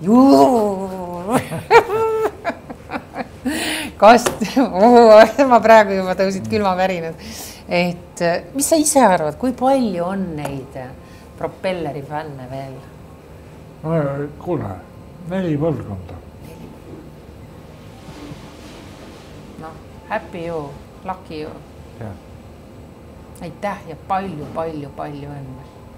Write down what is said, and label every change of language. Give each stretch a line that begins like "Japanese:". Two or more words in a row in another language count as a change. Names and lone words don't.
Estonian: Ma praegu juba tõusid külmavärinad. Et mis sa ise arvad, kui palju on neid Propelleri fänne veel? kuule, 4 põlvkonda. Noh,
English: happy you, lucky you.
Estonian: Ja. Aitäh ja palju õnne.